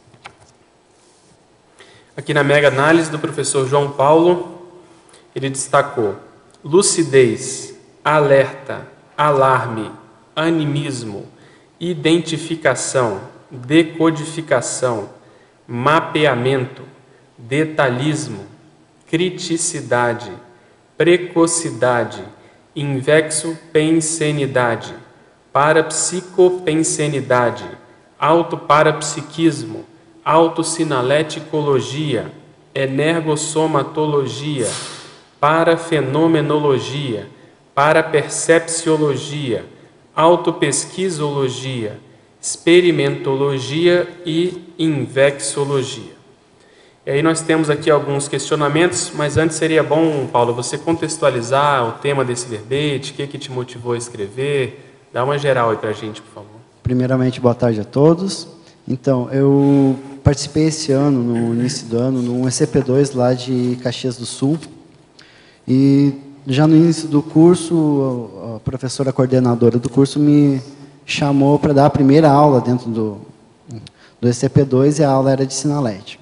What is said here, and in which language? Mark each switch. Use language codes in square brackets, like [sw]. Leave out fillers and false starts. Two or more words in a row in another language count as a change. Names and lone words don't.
[pt] Aqui na mega análise do professor João Paulo, ele destacou lucidez, alerta, alarme, animismo, identificação, decodificação, mapeamento, detalhismo, criticidade, precocidade, invexopensenidade, parapsicopensenidade, autoparapsiquismo, autossinaléticologia, energossomatologia, parafenomenologia, parapercepciologia, autopesquisologia, experimentologia e invexologia. E aí nós temos aqui alguns questionamentos, mas antes seria bom, Paulo, você contextualizar o tema desse verbete, o que te motivou a escrever, dá uma geral aí para a gente, por favor. Primeiramente, boa tarde a todos. Então, eu participei esse ano, no início do ano, no ECP2 lá de Caxias do Sul, e já no início do curso, a professora coordenadora do curso me chamou para dar a primeira aula dentro do ECP2, e a aula era de sinalética.